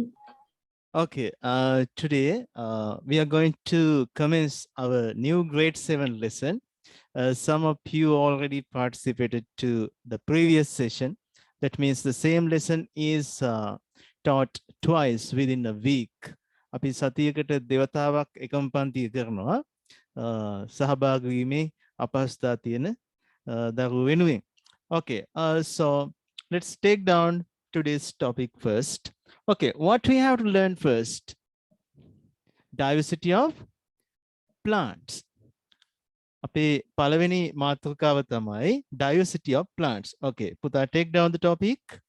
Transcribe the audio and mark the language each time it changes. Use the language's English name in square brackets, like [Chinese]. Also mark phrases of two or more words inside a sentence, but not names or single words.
[English] Okay, today we are going to commence our new grade 7 lesson. Some of you already participated to the previous session. That means the same lesson is taught twice within a week. [Sinhala] අපි සතියකට දෙවතාවක් එකම පන්තිය කරනවා සහභාගී වීමේ අපහසුතා තියෙන දරුවෝ වෙනුවෙන්. [English] Okay, so let's take down today's topic first. Okay, what we have to learn first? Diversity of plants. [Sinhala] අපේ පළවෙනි මාතෘකාව තමයි [English] diversity of plants. Okay, පුතා, take down the topic.